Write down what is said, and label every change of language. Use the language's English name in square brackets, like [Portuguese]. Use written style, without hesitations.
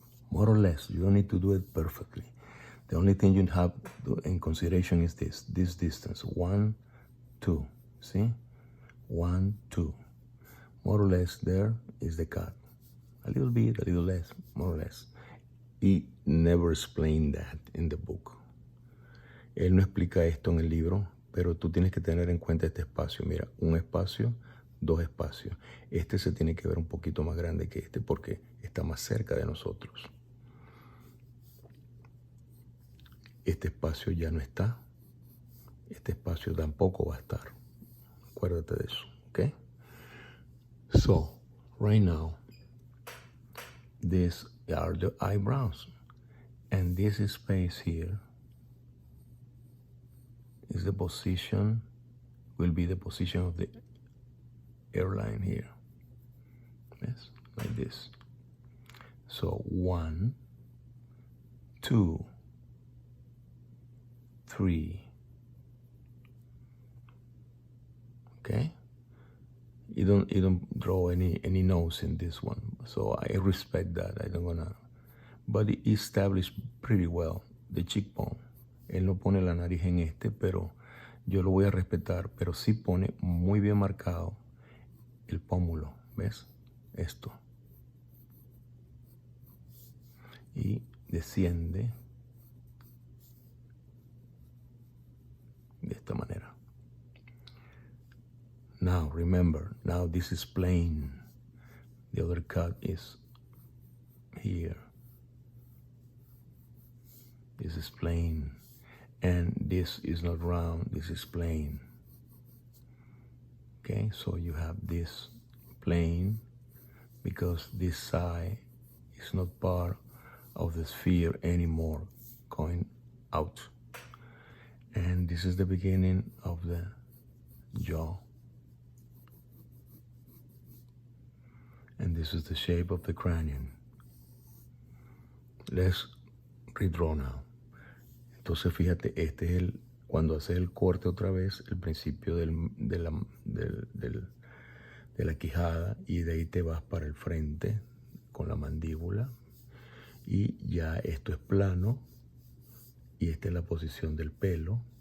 [English] More or less. You don't need to do it perfectly. The only thing you have in consideration is this distance, 1, 2, see? 1, 2. More or less there is the cut. A little bit, a little less, more or less. He never explained that in the book. [Spanish] Él no explica esto en el libro, pero tú tienes que tener en cuenta este espacio. Mira, un espacio, dos espacios. Este se tiene que ver un poquito más grande que este porque está más cerca de nosotros. Este espacio ya no está. Este espacio tampoco va a estar. Acuérdate de eso, ¿ok? [English] So, right now, these are the eyebrows. And this space here is the position, will be the position of the hairline here. Yes, like this. So, 1, 2, 3. Okay? You don't draw any nose in this one. So I respect that. I don't wanna. But it established pretty well the cheekbone. [Spanish] Él no pone la nariz en este, pero yo lo voy a respetar. Pero sí pone muy bien marcado el pómulo. ¿Ves? Esto. Y desciende de esta manera. [English] Now, remember, now this is plain. The other cut is here. This is plain. And this is not round, this is plain. Okay, so you have this plain because this side is not part of the sphere anymore, going out. And this is the beginning of the jaw. And this is the shape of the cranium. Let's redraw now. [Spanish] Entonces fíjate, este es cuando haces el corte otra vez, el principio de la quijada, y de ahí te vas para el frente con la mandíbula, y ya esto es plano, y esta es la posición del pelo.